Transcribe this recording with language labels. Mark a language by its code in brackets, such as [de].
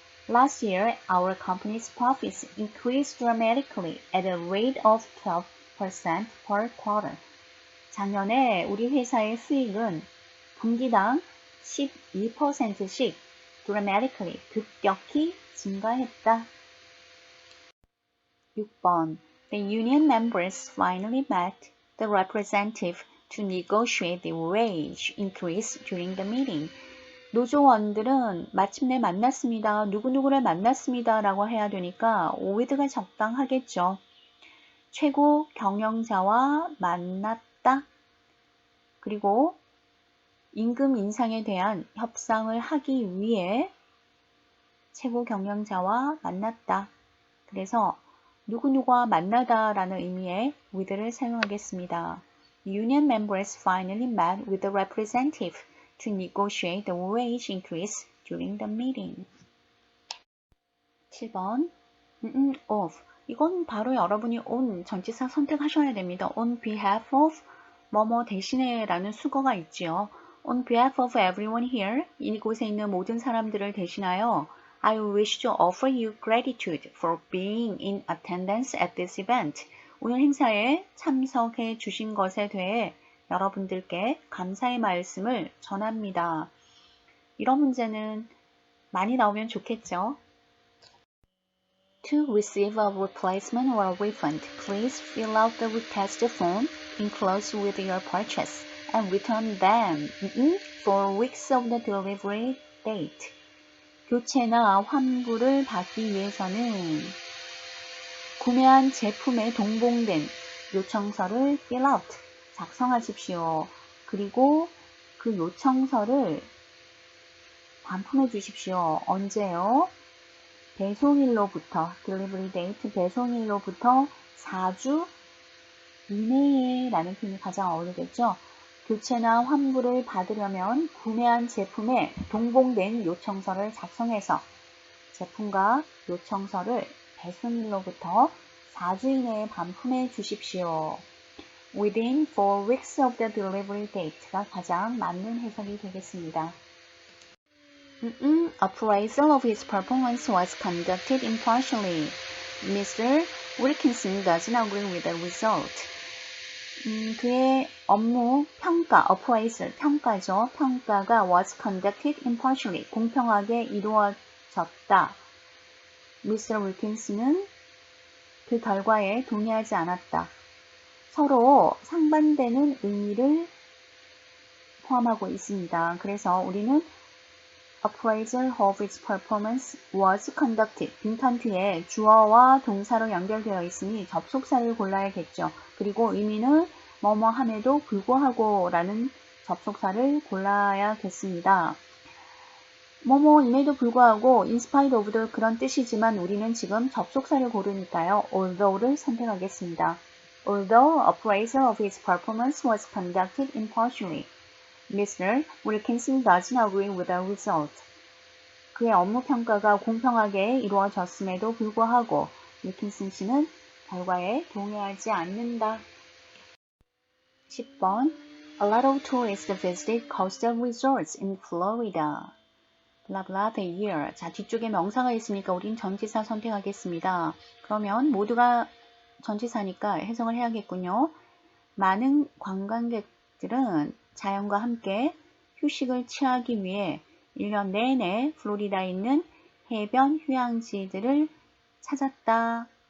[en] Last year, our company's profits increased dramatically at a rate of 12% per quarter. [ko] 작년에 우리 회사의 수익은 분기당 12%씩 dramatically, 급격히 증가했다. [en] 6번 The union members finally met the representative to negotiate the wage increase during the meeting. [ko] 노조원들은 마침내 만났습니다. 누구누구를 만났습니다. 라고 해야 되니까 with가 적당하겠죠. 최고 경영자와 만났다 그리고 임금 인상에 대한 협상을 하기 위해 최고 경영자와 만났다. 그래서 누구누구와 만나다 라는 의미의 with를 사용하겠습니다. [en] Union members finally met with the representative to negotiate the wage increase during the meeting. [ko] 7번 of 이건 바로 여러분이 on 전치사 선택하셔야 됩니다. [en] On behalf of [ko] 뭐뭐 대신에 라는 수거가 있지요. [en] On behalf of everyone here [ko] 이곳에 있는 모든 사람들을 대신하여 [en] I wish to offer you gratitude for being in attendance at this event. [ko] 오늘 행사에 참석해 주신 것에 대해 여러분들께 감사의 말씀을 전합니다. 이런 문제는 많이 나오면 좋겠죠. [en] To receive a replacement or a refund, please fill out the request form enclosed with your purchase and return them 4 weeks of the delivery date. [ko] 교체나 환불을 받기 위해서는 구매한 제품에 동봉된 요청서를 fill out, 작성하십시오. 그리고 그 요청서를 반품해 주십시오. 언제요? 배송일로부터, delivery date, 배송일로부터 4주 이내에 라는 표현이 가장 어울리겠죠. 교체나 환불을 받으려면 구매한 제품에 동봉된 요청서를 작성해서 제품과 요청서를 배송일로부터 4주 이내에 반품해 주십시오. [en] Within 4 weeks of the delivery date가 [ko] 가장 맞는 해석이 되겠습니다. [en] Appraisal of his performance was conducted impartially. Mr. Wilkinson doesn't agree with the result. [ko] 그의 업무 평가, appraisal, 평가죠. 평가가 [en] was conducted impartially, [ko] 공평하게 이루어졌다. [en] Mr. [ko] Wilkinson은 그 결과에 동의하지 않았다. 서로 상반되는 의미를 포함하고 있습니다. 그래서 우리는 [en] appraisal of its performance was conducted. [ko] 빈칸 뒤에 주어와 동사로 연결되어 있으니 접속사를 골라야겠죠. 그리고 의미는 뭐뭐 함에도 불구하고 라는 접속사를 골라야겠습니다. 뭐뭐임에도 불구하고 in spite of도 그런 뜻이지만 우리는 지금 접속사를 고르니까요. although를 선택하겠습니다. [en] Although appraisal of his performance was conducted impartially, Mr. Wilkinson doesn't agree with the result. [ko] 그의 업무 평가가 공평하게 이루어졌음에도 불구하고 윌킨슨 씨는 결과에 동의하지 않는다. [en] 10번 A lot of tourists visited coastal resorts in Florida. blah blah the year. [ko] 자, 뒤쪽에 명사가 있으니까 우린 전치사 선택하겠습니다. 그러면 모두가 전치사니까 해석을 해야겠군요. 많은 관광객들은 자연과 함께 휴식을 취하기 위해 1년 내내 플로리다에 있는 해변 휴양지들을 찾았다.